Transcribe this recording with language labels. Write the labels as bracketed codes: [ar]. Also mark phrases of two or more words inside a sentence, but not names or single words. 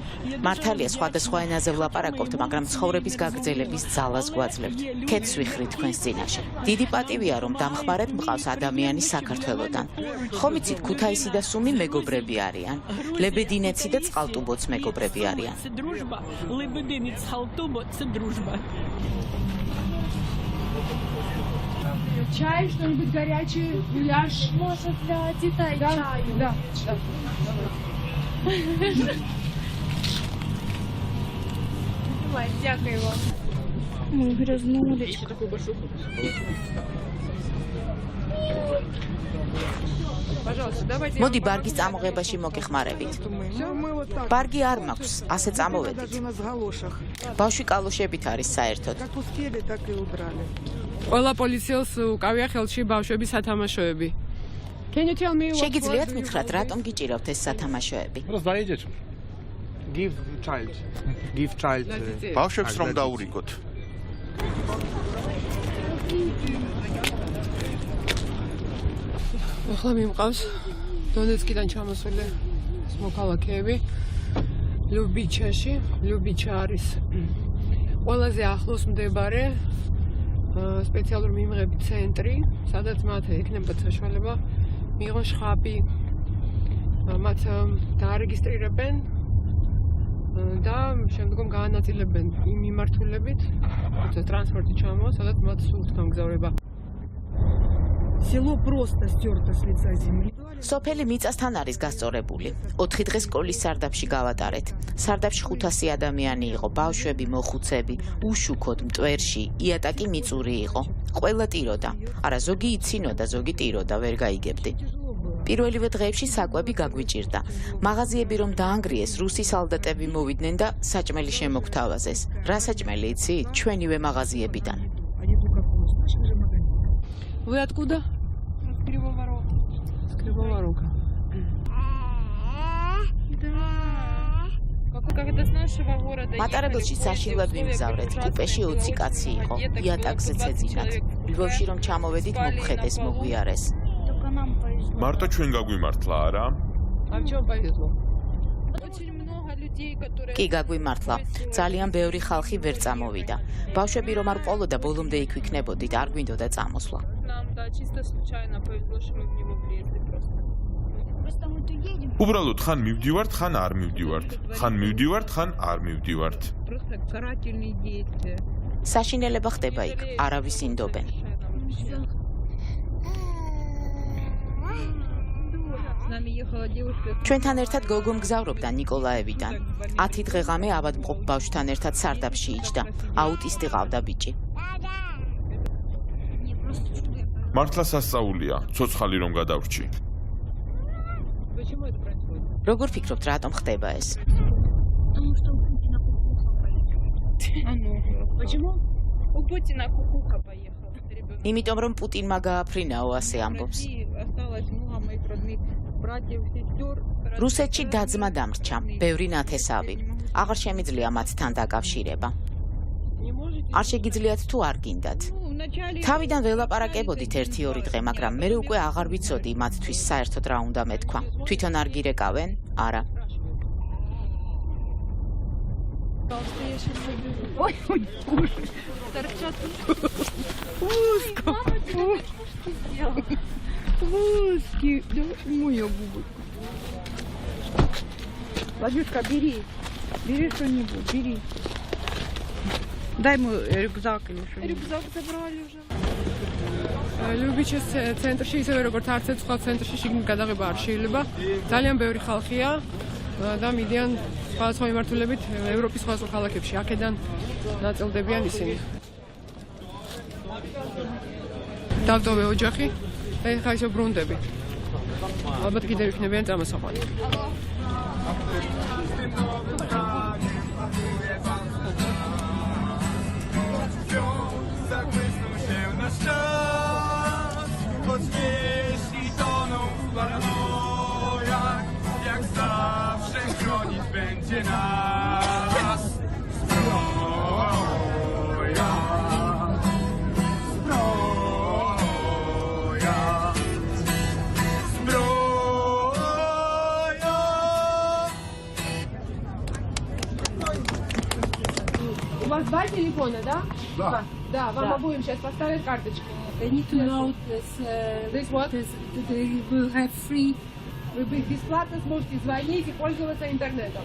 [ka] მართალია სხვადასხვა ენაზე ვლაპარაკობთ, მაგრამ ცხოვრების გაგრძელების ძალას გვაძლევთ. ქეთს ვიხრით თქვენს წინაშე. დიდი პატივია, რომ დამხმარეთ მყავს ადამიანი საქართველოდან. ხომ იცით, ქუთაისი და სუმი მეგობრები არიან. ლებედინეცი და წყალტუბოც მეგობრები арიან. [ru] Чай, что-нибудь горячий, гуляш? Может, для детей чай? Да. [uk] Дякую вам. Ой, грязнулечко. [ka] მოდი ბარგის წამოღებაში მოგეხმარებით. ბარგი არ მაქვს, ასე წამოვედით. ბავშვი კალოშებით არის საერთოდ. ყველა პოლიციელს უკავია ხელში ბავშვების სათამაშოები. შეგიძლიათ მითხრათ, რატომ გიჭირავთ ეს სათამაშოები? [en] Give child. [ka] ბავშვებს რომ დაურიგოთ. ახლა მიმყავს დონეცკიდან ჩამოსული მოქალაქეები ლიუბიჩაში. ლიუბიჩა არის ყველაზე ახლოს მდებარე სპეციალური მიმღები ცენტრი, სადაც მათ ექნებათ საშუალება მიიღონ შხაბი. მათ დაარეგისტრირებენ და შემდგომ გაანაწილებენ იმ მიმართულებით, როცა ტრანსპორტი ჩამოვა, სადაც მათ სურთ გამგზავრება. [ru] Село просто стерто с лица земли. [ka] სოფელი მიწასთან არის გასწორებული. 4 დღეს სკოლის სარდაფში გავატარეთ. სარდაფში 500 ადამიანი იყო, ბავშვები, მოხუცები, უშუქოდ, მტვერში, იატაკი მიწური იყო. ყველა ტიროდა. არა, ზოგი იცინოდა, ზოგი ტიროდა, ვერ გაიგებდი. პირველივე დღეებში საკვები გაგვიჭირდა. მაღაზიები რომ დაანგრიეს, რუსი სალდატები მოვიდნენ და საჭმელი შემოგთავაზეს. რა საჭმელი იცი? ჩვენივე მაღაზიებიდან. [ru] Они только вкус, наших же магазинов. Вы откуда? С Кривого Рога. С Кривого Рога. Как это с нашего города? [ka] მატარებელში საშინლად ვიმგზავრეთ. კუპეში 20 კაცი იყო. იატაკზე ცეძინათ. ლვოვში რომ ჩამოვედით, მოგხედეს, მოგვიარეს. [ru] Только нам повезло. [ka] მარტო ჩვენ გაგვიმართლა არა? [ru] А в чем повезло? Очень много людей, которые... [ka] კი გაგვიმართლა. ძალიან ბევრი ხალხი ვერ წამოვიდა. ბავშვები რომ არ ყოლოდა, ბოლომდე იქ ვიქნებოდით, არ გვინდოდა წამოსვლა. [ru] Нам, да, чисто случайно повезло, что мы в него влезли просто. Просто мы тут едем. [ka] უბრალოდ ხან მივდივართ, ხან არ მივდივართ. ხან მივდივართ, ხან არ მივდივართ. [ru] Просто карательные действия. [ka] საშინელება ხდება იქ, არავის ინდობენ. [ru] С нами ехала девушка. [ka] ჩვენთან ერთად გოგო მგზავრობდა ნიკოლაევიდან. 10 დღეღამე ავადმყოფ ბავშვთან ერთად სარდაფში იჯდა. აუტისტი ყავდა ბიჭი. მართლა სასწაულია, ცოცხალი რომ გადავრჩი. [ru] Почему это происходит? [ka] როგორ ფიქრობთ, რატომ ხდება ეს? [ru] Потому что у Путина кукуха поехала. А ну, почему? У Путина кукуха поехала. Ребенок. [ka] იმიტომ რომ პუტინმა გააფრინაო, ასე ამბობს. [ru] Осталось много моих родных братьев, сестер. [ka] რუსეთში დაძმა დამრჩა, ბევრი ნათესავი. აღარ შემიძლია მათთან დაკავშირება. [ru] Не можете? [ka] არ შეგიძლიათ თუ არ გინდათ. [ru] Ну, вначале... [ka] თავიდან ველაპარაკებოდით 1-2 დღე, მაგრამ მე უკვე აღარ ვიცოდი მათთვის საერთოდ რა უნდა მეთქვა. თვითონ არ გირეკავენ? არა. [ru] Ой, ой, ой. Торчат. Узкий. Да, моя губы. Владюшка, бери. Бери что-нибудь, бери. Дай ему рюкзак или что-нибудь. Рюкзак забрали уже. [ka] ლუბიჩის ცენტრში ისევე როგორც არც ერთ სხვა ცენტრში შიგნით გადაღება არ შეიძლება. ძალიან ბევრი ხალხია და მიდიან სხვადასხვა მიმართულებით ევროპის სხვადასხვა ქალაქებში. აქედან ნაწილდებიან ისინი. დავდოვე ოჯახი და ეხლა ისე ბრუნდები. ალბათ კიდევ იქნებიან წამოსაყვანი. [pl] Choć jeśli toną w paranoiach, jak zawsze chronić będzie nas zbroja. Zbroja. Zbroja. [ru] У вас 2 телефона, да? Да. Да, вам обоим сейчас поставят карточки. [en] They need to know this. This what? They will have free. [ru] Вы бесплатно сможете звонить и пользоваться интернетом.